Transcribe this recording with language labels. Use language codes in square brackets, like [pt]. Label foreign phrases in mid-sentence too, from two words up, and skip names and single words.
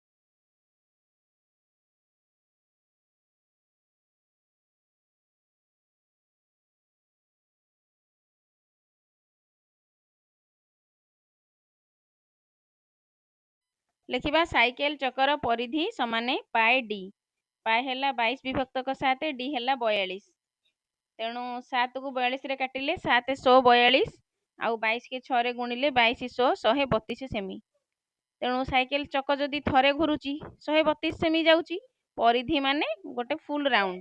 [or] ଲେଖିବା ସାଇକେଲ ଚକର ପରିଧି ସମାନେ πd, π ହେଲା 22 ବିଭକ୍ତକ 7, d ହେଲା 42, ତେଣୁ 7କୁ 42ରେ କାଟିଲେ 7 100 42, ଆଉ 22 କି 6ରେ ଗୁଣିଲେ 22 100 132 ସେମି, ତେଣୁ ସାଇକେଲ ଚକ ଯଦି ଥରେ ଘୁରୁଛି 132 ସେମି ଯାଉଛି, ପରିଧି ମାନେ ଗୋଟେ [en] full round.